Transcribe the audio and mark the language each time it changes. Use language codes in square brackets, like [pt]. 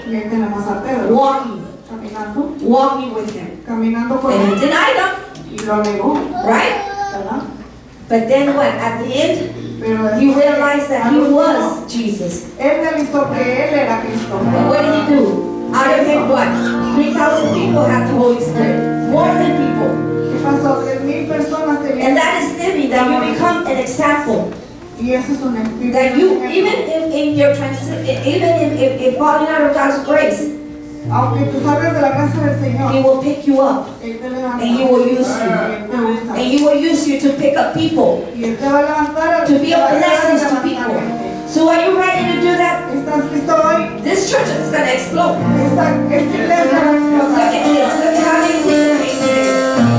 [es] Y ahí tenemos a Pedro [en] walking with Him. [es] caminando con [en] And [es] él. [en] He denied Him, [es] Y lo negó, [en] right? [es] ¿verdad? [en] But then what? At the end, [es] Pero [en] He realized that He [es] al último, [en] was Jesus. [es] Él realizó que Él era Cristo. [en] And what did He do? Out of Him, what? 3,000 people have the Holy Spirit. More than people. [es] ¿Qué pasó? 3,000 personas tenían. [en] And that is living, that you become an example. [es] Y eso es un espíritu. [en] That you, even in your even if falling out of God's grace, [es] Aunque tú salgas de la casa del Señor, [en] He will pick you up. [es] Él te levanta. [en] And He will use you. [es] Y Él te usa. [en] And He will use you to pick up people, [es] Y Él te va a levantar. [en] to be a [es] te va a [en] blessing to [es] levantar [en] people. [es] gente. [en] So are you ready to do that? [es] ¿Estás listo hoy? [en] This church is going to explode. [es] Esta iglesia va a [en] Look [es] explotar. [en] at this. Look at how many people came today.